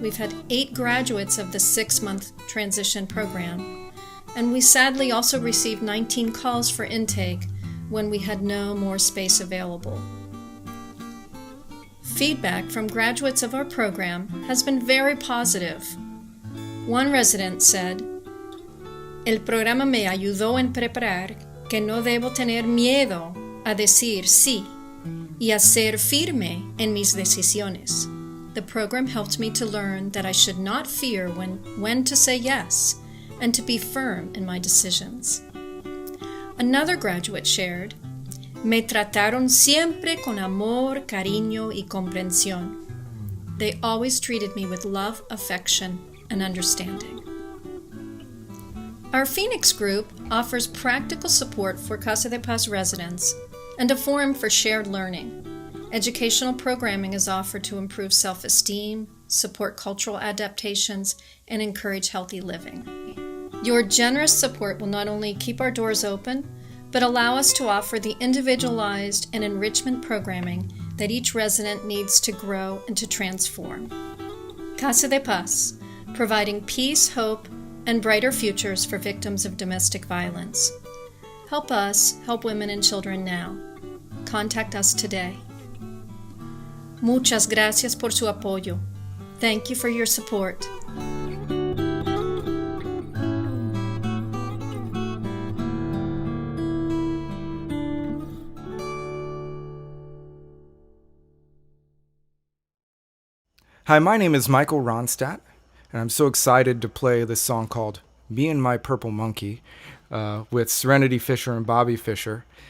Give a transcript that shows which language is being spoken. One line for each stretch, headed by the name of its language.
English: We've had 8 graduates of the 6-month transition program, and we sadly also received 19 calls for intake when we had no more space available. Feedback from graduates of our program has been very positive.
Spanish: One resident said, "El programa me ayudó en preparar que no debo tener miedo a decir sí y a ser firme en mis decisiones.
English: The program helped me to learn that I should not fear when to say yes and to be firm in my decisions."
Spanish: Another graduate shared, "Me trataron siempre con amor, cariño y comprensión.
English: They always treated me with love, affection, and understanding." Our Phoenix group offers practical support for Casa de Paz residents and a forum for shared learning. Educational programming is offered to improve self-esteem, support cultural adaptations, and encourage healthy living. Your generous support will not only keep our doors open, but allow us to offer the individualized and enrichment programming that each resident needs to grow and to transform. Casa de Paz, providing peace, hope, and brighter futures for victims of domestic violence. Help us help women and children now. Contact us today.
Spanish: Muchas gracias por su apoyo.
English: Thank you for your support. Hi, my name is Michael Ronstadt, and I'm so excited to play this song called Me and My Purple Monkey with Serenity Fisher and Bobby Fisher.